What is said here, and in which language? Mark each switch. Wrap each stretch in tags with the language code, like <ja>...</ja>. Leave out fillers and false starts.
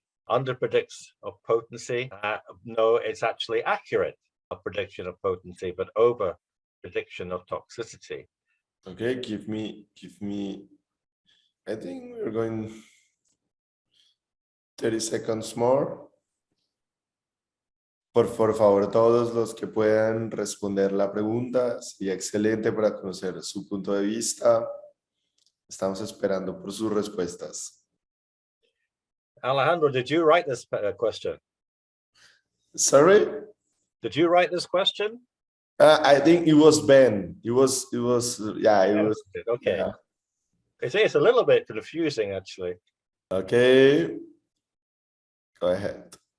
<en>Underpredicts of potency. No, it's actually accurate of prediction of potency, but over prediction of toxicity. Okay, give me, I think we're going 30 seconds more.</en> <es>Por favor, todos los que puedan responder la pregunta, sería excelente para conocer su punto de vista. Estamos esperando por sus respuestas.</es> <en>Alejandro, did you write this question? Sorry? Did you write this question? I think it was Ben. It was, yeah, it was. Okay. Yeah. It's a little bit confusing, actually. Okay. Go ahead.</en>